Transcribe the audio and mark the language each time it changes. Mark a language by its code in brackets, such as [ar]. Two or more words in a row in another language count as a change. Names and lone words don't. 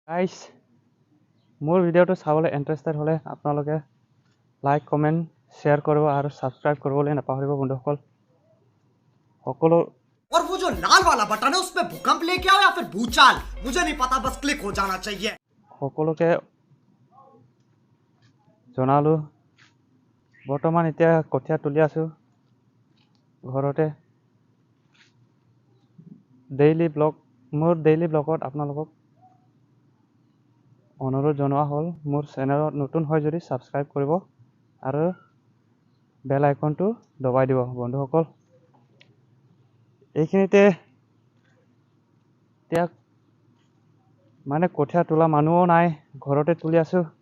[as] গাইজ মোৰ ভিডিঅ'টো চাবলৈ ইণ্টাৰেষ্টেড হ'লে আপোনালোকে [en] like comment share [as] কৰিব আৰু ছাবস্ক্ৰাইব কৰিবলৈ নাপাহৰিব বন্ধুসকল সকলো [hi] और वो जो लाल वाला बटन है उसमें भूकंप लेके आओ या फिर भूचाल मुझे नहीं पता बस क्लिक हो जाना चाहिए [as] সকলোকে জনালো বৰ্তমান এতিয়া কঠীয়া তুলি আছো ঘৰতে মোৰ [en] daily vlog [as] আপোনালোকক অনুৰোধ জনোৱা হ'ল মোৰ চেনেলত নতুন হয় যদি ছাবস্ক্ৰাইব কৰিব আৰু [en] bell icon [as] দবাই দিব বন্ধুসকল এইখিনিতে এতিয়া মানে কঠীয়া তোলা মানুহো নাই ঘৰতে তুলি আছো